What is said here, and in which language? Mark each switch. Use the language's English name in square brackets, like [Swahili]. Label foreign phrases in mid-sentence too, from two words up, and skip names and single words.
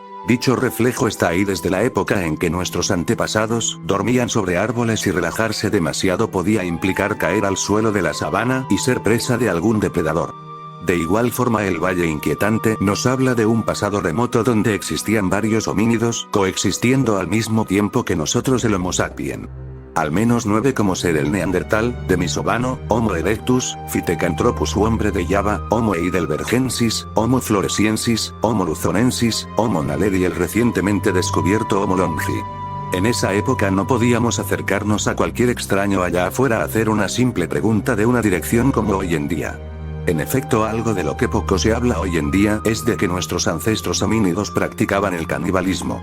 [Spanish] Dicho reflejo está ahí desde la época en que nuestros antepasados dormían sobre árboles y relajarse demasiado podía implicar caer al suelo de la sabana y ser presa de algún depredador. De igual forma, el valle inquietante nos habla de un pasado remoto donde existían varios homínidos coexistiendo al mismo tiempo que nosotros el Homo sapiens. Al menos 9 como ser el Neandertal, Denisovano, Homo erectus, Pithecanthropus u hombre de Java, Homo heidelbergensis, Homo floresiensis, Homo luzonensis, Homo naledi y el recientemente descubierto Homo longi. En esa época no podíamos acercarnos a cualquier extraño allá afuera a hacer una simple pregunta de una dirección como hoy en día. En efecto, algo de lo que poco se habla hoy en día es de que nuestros ancestros homínidos practicaban el canibalismo.